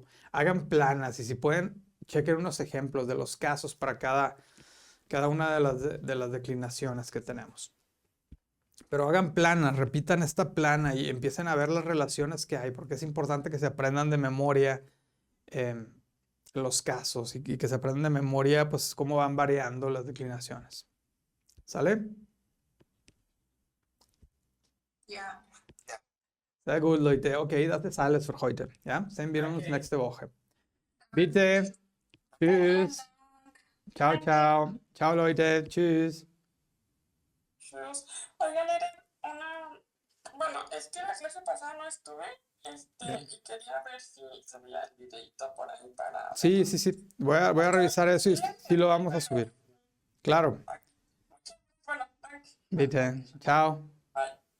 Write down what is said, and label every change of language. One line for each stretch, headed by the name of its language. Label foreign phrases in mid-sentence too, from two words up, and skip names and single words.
Spanish: Hagan planas y si pueden, chequen unos ejemplos de los casos para cada una de las declinaciones que tenemos. Pero hagan planas, repitan esta plana y empiecen a ver las relaciones que hay, porque es importante que se aprendan de memoria los casos y que se aprendan de memoria, pues, cómo van variando las declinaciones. ¿Sale?
German: Ja. Sehr gut, Leute. Okay, das ist alles für heute. Ja, sehen wir uns Okay. nächste Woche. Bitte. Tschüss. Ciao, ciao. Ciao, Leute. Tschüss. Tschüss.
Spanish: Oigan, era una... Bueno, es que la clase pasada no estuve, Ya. y quería ver si subía el videito por ahí para Sí, verlo. sí, sí. Voy a revisar eso y sí lo vamos a subir. Claro. Bueno,
English: thank you.
German: Bitte. Ciao.
English: Bye.